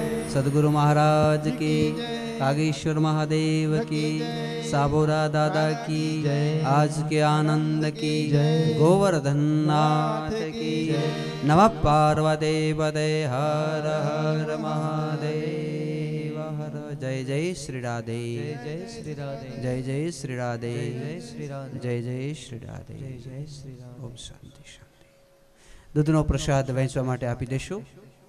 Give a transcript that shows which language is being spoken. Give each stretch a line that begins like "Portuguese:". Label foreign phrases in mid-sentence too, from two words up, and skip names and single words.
Hindi: सदगुरु महाराज की कागेश्वर महादेव की साबोरा दादा की जय आज के आनंद की जय गोवर्धन नाथ की जय नमः पार्वती पदे हर हर महादेव हर जय जय श्री राधे जय श्री राधे जय जय श्री राधे जय श्री राधे जय जय श्री राधे जय श्री राधे ओम शांति शांति
Gujarati: દૂધનો પ્રસાદ वહેંચવા માટે આપી દેશો।